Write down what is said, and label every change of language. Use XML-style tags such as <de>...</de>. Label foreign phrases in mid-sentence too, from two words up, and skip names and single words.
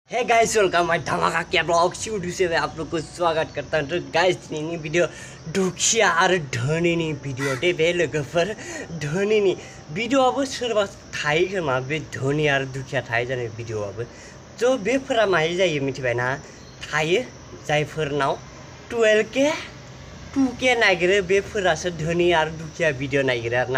<en>Hey guys welcome my</en> <hi>धमाका क्या ब्लॉग वीडियो से मैं आप लोग को स्वागत करता हूं।</hi> <brx>तो गाइस दिनैनि भिडियो दुखिया आरो धोनिनि भिडियो दे बे लोगोफोर धोनिनि भिडियोआबो सोरबा थायो खोमा बे धोनि आरो दुखिया थायो जानाय भिडियोआबो तो बेफोरा माय जायो मिथिबायना थायो जायफोरनाव 12K 2K नागिरो बेफोरासो धोनि आरो दुखिया भिडियो नागिरो आरोना।</brx>